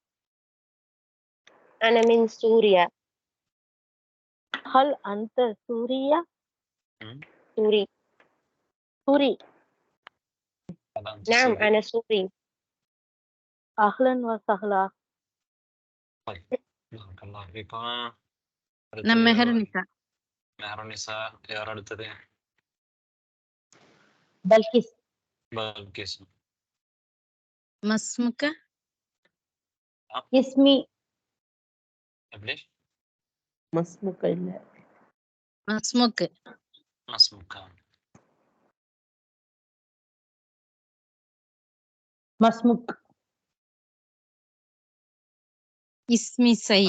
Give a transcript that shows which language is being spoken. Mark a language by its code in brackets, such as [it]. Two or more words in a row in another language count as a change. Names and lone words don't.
[ar] أنا من سوريا. هل أنت سورية؟ سوري. سوري. هل أنت نعم سوري؟ أنا سوري. أهلا وسهلا. طيب بارك الله فيكم. [ta] நான் மெஹருனிசா. மெஹருனிசா. யார் அடுத்தது? بلقيس. பல்கிஸ். [ar] ما اسمك. اسمي [ta] எப்படி? [ar] ما اسمك إلا ما اسمك. مسموك. ما اسمك؟ اسمي سعيد.